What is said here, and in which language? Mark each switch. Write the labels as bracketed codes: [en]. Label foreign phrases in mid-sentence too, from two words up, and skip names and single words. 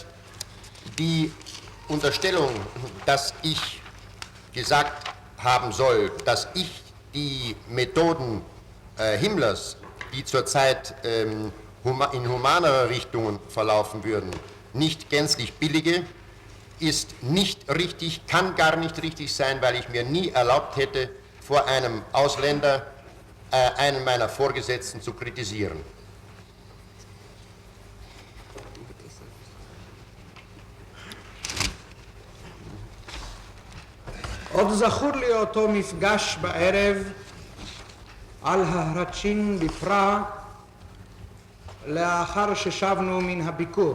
[de] Die Unterstellung, dass ich gesagt haben soll, dass ich die Methoden Himmlers, die zurzeit in humanerer Richtungen verlaufen würden, nicht gänzlich billige, ist nicht richtig, kann gar nicht richtig sein, weil ich mir nie erlaubt hätte, vor einem Ausländer einen meiner Vorgesetzten zu kritisieren. [he] עוד זכור לי אותו מפגש בערב על ההרצ'ין בפראג לאחר ששבנו מן הביקור.